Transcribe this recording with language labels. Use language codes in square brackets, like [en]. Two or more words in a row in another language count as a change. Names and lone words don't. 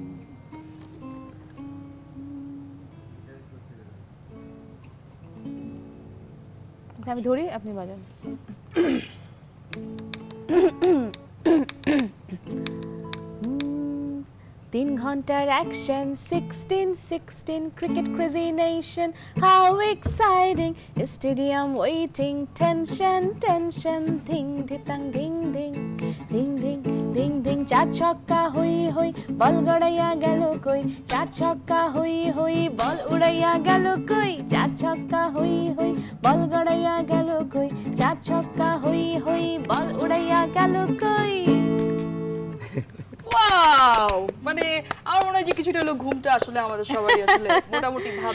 [bn] আমি ধরি, আপনি বাজান। [en] 3 ঘন্টার অ্যাকশন, 16 cricket crazy nation, how exciting, stadium waiting, tension, ding dhitang ding ding, ding ding ding ding, [bn] চার ছক্কা হই হই, বল গড়াইয়া গেল কই, চার ছক্কা হই হই, বল উড়াইয়া গেল কই, চার ছক্কা হই হই, বল গড়াইয়া গেল কই, চার ছক্কা হই হই, বল উড়াইয়া গেল কই। ওয়াও, মানে আমার মনে হয় যে কিছুটা হলো ঘুমটা আসলে আমাদের সবাই আসলে মোটামুটি ভাবে।